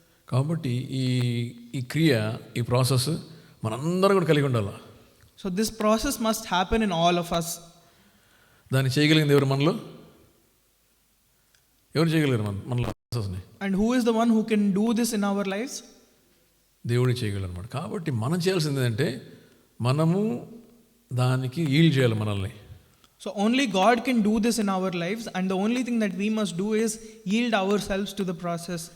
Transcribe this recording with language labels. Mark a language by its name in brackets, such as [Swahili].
[Telugu] కాబట్టి ఈ క్రియ, ఈ ప్రాసెస్ మనందరం కూడా కలిగి ఉండాలి. [English] So this process must happen in all of us. [Telugu] దాన్ని చేయగలిగింది ఎవరు? మనలో ఎవరు చేయగలిగారు మనలో ప్రాసెస్ని? [English] And who is the one who can do this in our lives? [Telugu] దేవుడే చేయగలరు అనమాట. కాబట్టి మనం చేయాల్సింది ఏంటంటే మనము దానికి ఈల్డ్ చేయాలి మనల్ని. [English] So only God can do this in our lives, and the only thing that we must do is yield ourselves to the process.